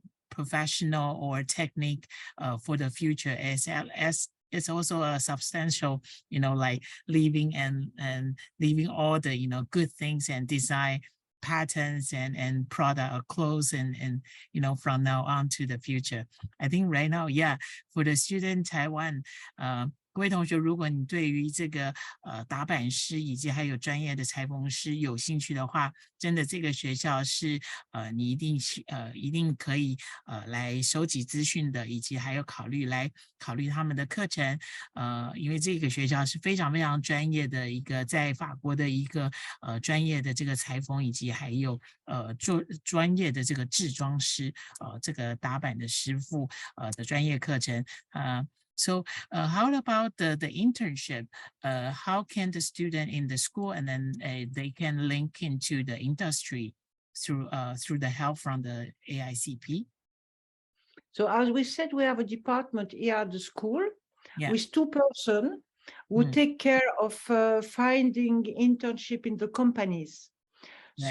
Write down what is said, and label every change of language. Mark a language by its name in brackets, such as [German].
[English] professional or technique for the future as it's also a substantial, you know, like leaving and leaving all the, you know, good things and design patterns and product or clothes and you know, from now on to the future. I think right now, yeah, for the student Taiwan, [Chinese] 各位同学，如果你对于这个打板师以及还有专业的裁缝师有兴趣的话，真的这个学校是你一定可以来收集资讯的，以及还有考虑他们的课程，因为这个学校是非常非常专业的一个在法国的一个专业的这个裁缝，以及还有专业的这个制装师这个打板的师傅的专业课程 [English] So how about the internship? How can the student in the school and then they can link into the industry through the help from the AICP? So as we said, we have a department here at the school with 2 persons who take care of finding internship in the companies. Right.